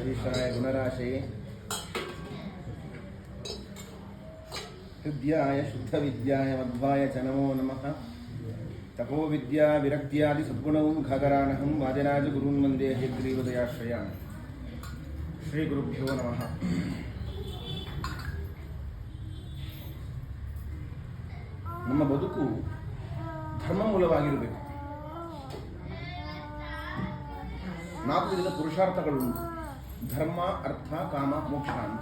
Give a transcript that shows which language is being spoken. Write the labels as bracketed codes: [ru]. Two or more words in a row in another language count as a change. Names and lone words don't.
[sa] जगदीशाय गुणराशये हृद्याय शुद्धविद्याय मध्वाय च नमो नमः। तपो विद्या विरक्त्यादि सद्गुणं घागरानहं वादिराजगुरून् वन्दे हयग्रीवदयाश्रयान्। ಶ್ರೀಗುರುಭ್ಯೋ ನಮಃ. [kn] ನಮ್ಮ ಬದುಕು ಧರ್ಮ ಮೂಲವಾಗಿರಬೇಕು. 4 ವಿಧದ ಪುರುಷಾರ್ಥಗಳುಂಟು: ಧರ್ಮ, ಅರ್ಥ, ಕಾಮ, ಮೋಕ್ಷ ಅಂತ.